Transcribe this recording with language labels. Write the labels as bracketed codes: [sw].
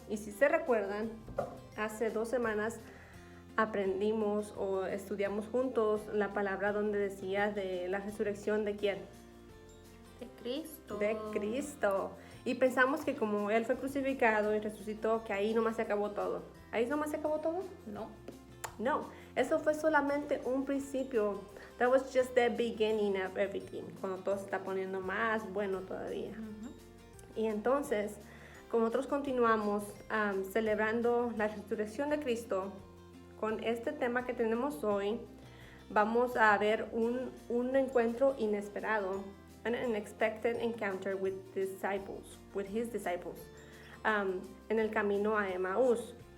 [es] Y si se recuerdan, hace 2 semanas aprendimos o estudiamos juntos la palabra donde decía de la resurrección de quién? De Cristo. De Cristo. Y pensamos que como Él fue crucificado y resucitó, que ahí nomás se acabó todo. ¿Ahí nomás se acabó todo? No. No, eso fue solamente un principio. [en] That was just the beginning of everything. [es] Cuando todo se está poniendo más bueno todavía. Y entonces, como nosotros continuamos celebrando la resurrección de Cristo, con este tema que tenemos hoy, vamos a ver un encuentro inesperado, [en] an unexpected encounter with his disciples, [es] en el camino a Emaús.